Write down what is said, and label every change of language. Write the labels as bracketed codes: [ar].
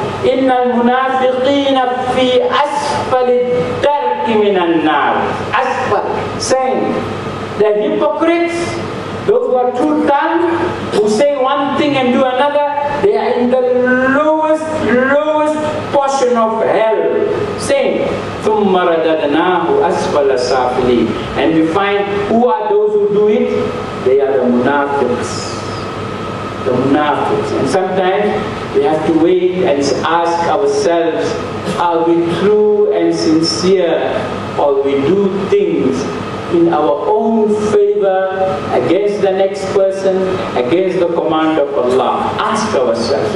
[ar] Innal munafiqina fi asfali darki minan nar. [en] Asfal, saying the hypocrites, those who are two-tongued, who say one thing and do another, they are in the lowest portion of hell. Saying, [ar] ثُمَّ رَدَدْنَاهُ أَسْفَلَ سَافِلِينَ. [en] And we find, who are those who do it? They are the munafiqs. The munafiqs. And sometimes we have to wait and ask ourselves, are we true and sincere, or we do things in our own favor, against the next person, against the command of Allah? Ask ourselves.